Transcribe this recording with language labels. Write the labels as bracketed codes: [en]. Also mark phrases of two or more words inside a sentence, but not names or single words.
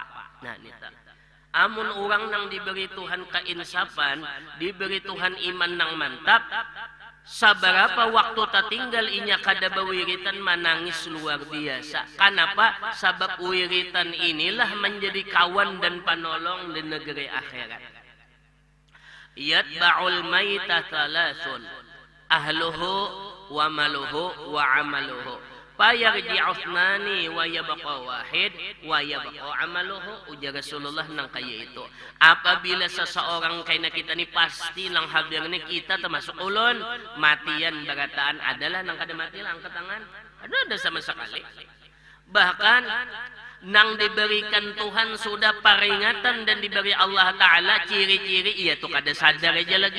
[bjn] Nah nita amun orang nang diberi Tuhan keinsapan, diberi Tuhan iman nang mantap, sabarapa waktu tatinggal inya kada bawiritan menangis luar biasa. Kenapa? [id] Sebab wiritan inilah menjadi kawan dan penolong di negeri akhirat. [ar] يتبع الميت ثلاثة، أهله وماله وعمله. فيرجع اثنان ويبقى واحد ويبقى عمله. [bjn] Ujar Rasulullah nang kaya itu. Apabila seseorang kaya kita ni pasti nang hadir ni kita termasuk ulun, matian berataan adalah nang kada mati lah angkat tangan. [id] Ada sama sekali. [bjn] Bahkan nang diberikan Tuhan sudah peringatan dan diberi Allah Ta'ala ciri-ciri, iya tuh kada sadar aja lagi.